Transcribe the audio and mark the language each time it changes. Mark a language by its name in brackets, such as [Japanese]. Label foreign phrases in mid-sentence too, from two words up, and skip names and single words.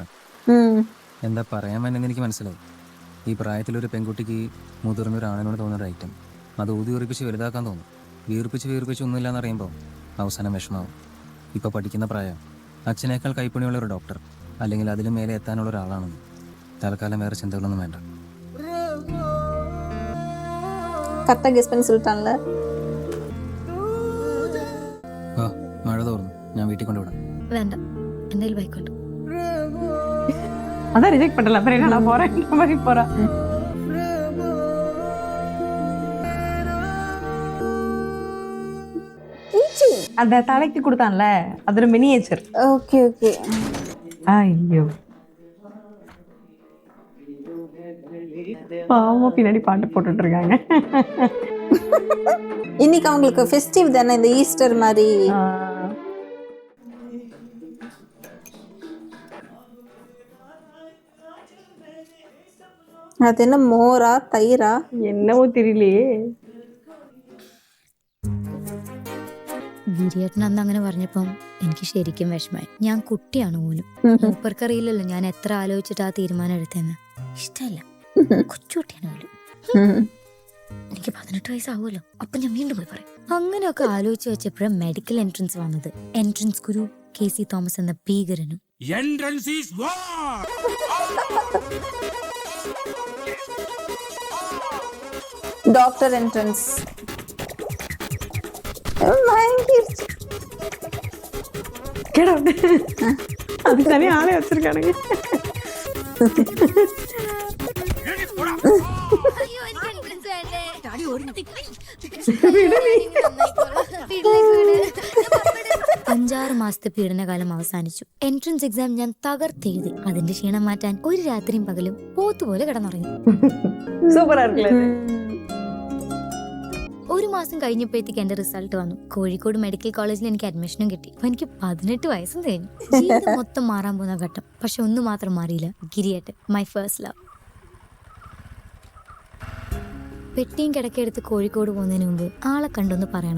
[Malayalam] എന്താ പറയാൻ വേണ്ടെന്ന് എനിക്ക് മനസ്സിലായി. ഈ പ്രായത്തിലൊരു പെൺകുട്ടിക്ക് മുതിർന്നൊരു ആണിനോട് തോന്നുന്ന ഐറ്റം അത് ഊതി ഉറപ്പിച്ച് വലുതാക്കാൻ തോന്നും. വീർപ്പിച്ച് ഒന്നുമില്ലാന്ന് അറിയുമ്പോൾ അവസാനം വിഷമാവും. ഇപ്പോൾ പഠിക്കുന്ന പ്രായം. അച്ഛനേക്കാൾ കൈപ്പണിയുള്ള ഒരു ഡോക്ടർ അല്ലെങ്കിൽ അതിലും മേലെ എത്താനുള്ള ഒരാളാണെന്ന്. തൽക്കാലം വേറെ ചിന്തകളൊന്നും വേണ്ട. [Tamil] கரெக்டா கெஸ் பண்ணி சொல்லிட்டான்ல. [Malayalam] വീട്ടിൽ കൊണ്ടുവിടാം. വേണ്ട, എന്തായാലും ബൈക്കോട്ട്. [Tamil] அதான் ரிஜெக்ட் பண்ணல, அப்புறம் என்ன நான் போறேன்ற மாதிரி போறா. அந்த தலைக்கு கொடுத்தான்ல, அது ஒரு மினியேச்சர். ஓகே ஓகே. ஐயோ பாவமா பின்னாடி பாட்டு போட்டுட்டு இருக்காங்க. இன்னைக்கு அவங்களுக்கு ஃபெஸ்டிவ் தானே, இந்த ஈஸ்டர் மாதிரி. [Malayalam] അത് என்ன മോരാ തൈരാ [Tamil] என்னவோ தெரியலையே. [Malayalam] ഗിരിയേട്ടൻ അന്ന് അങ്ങനെ പറഞ്ഞപ്പം എനിക്ക് ശരിക്കും വിഷമായി. ഞാൻ കുട്ടിയാണ് പോലും. മൂപ്പർക്കറിയില്ലല്ലോ ഞാൻ എത്ര ആലോചിച്ചിട്ട് ആ തീരുമാനം എടുത്തെന്ന്. ഇഷ്ടമല്ല, കൊച്ചുകുട്ടിയാണ് പോലും. എനിക്ക് 18 വയസ്സാവുമല്ലോ, അപ്പൊ ഞാൻ വീണ്ടും പോയി പറയും. അങ്ങനെയൊക്കെ ആലോചിച്ച് വെച്ചപ്പോഴും [English] medical entrance [Malayalam] വന്നത്. എൻട്രൻസ് ഗുരു KC തോമസ് എന്ന ഭീകരനും. [English] doctor entrance [Tamil] அது தனியா ஆளே வச்சிருக்கானுங்க. [Malayalam] അഞ്ചാറ് മാസത്തെ പീഡനകാലം അവസാനിച്ചു. [English] entrance exam [Malayalam] ഞാൻ തകർത്തെഴുതി. അതിന്റെ ക്ഷീണം മാറ്റാൻ ഒരു രാത്രിയും പകലും പോത്തുപോലെ കിടന്നുറങ്ങി. [Tamil] சூப்பரா இருக்குல்ல. [Malayalam] ഒരു മാസം കഴിഞ്ഞപ്പോഴത്തേക്ക് എന്റെ റിസൾട്ട് വന്നു. കോഴിക്കോട് മെഡിക്കൽ കോളേജിൽ എനിക്ക് അഡ്മിഷനും കിട്ടി. അപ്പൊ എനിക്ക് 18 വയസ്സും കഴിഞ്ഞു. ജീവിതം മൊത്തം മാറാൻ പോകുന്ന ഘട്ടം. പക്ഷെ ഒന്നും മാത്രം മാറിയില്ല, ഗിരിയേട്ടൻ, [English] my first love. [Malayalam] പെട്ടിയും കിടക്കെടുത്ത് കോഴിക്കോട് പോകുന്നതിന് മുമ്പ് ആളെ കണ്ടൊന്ന് പറയണം.